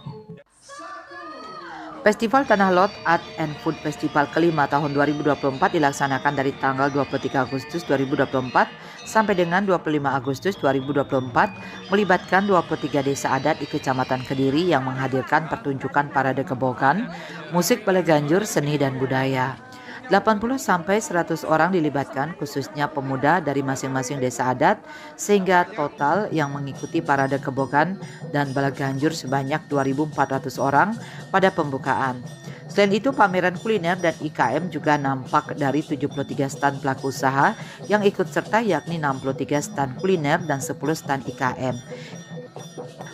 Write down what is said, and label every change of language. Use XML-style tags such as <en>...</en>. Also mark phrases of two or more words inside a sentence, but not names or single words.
<id>Festival Tanah Lot Art and Food Festival kelima tahun 2024 dilaksanakan dari tanggal 23 Agustus 2024 sampai dengan 25 Agustus 2024, melibatkan 23 desa adat di Kecamatan Kediri yang menghadirkan pertunjukan parade kebogan, musik baleganjur, seni dan budaya. 80 sampai 100 orang dilibatkan, khususnya pemuda dari masing-masing desa adat, sehingga total yang mengikuti parade kebogan dan balaganjur sebanyak 2.400 orang pada pembukaan. Selain itu, pameran kuliner dan IKM juga nampak dari 73 stan pelaku usaha yang ikut serta, yakni 63 stan kuliner dan 10 stan IKM.</id>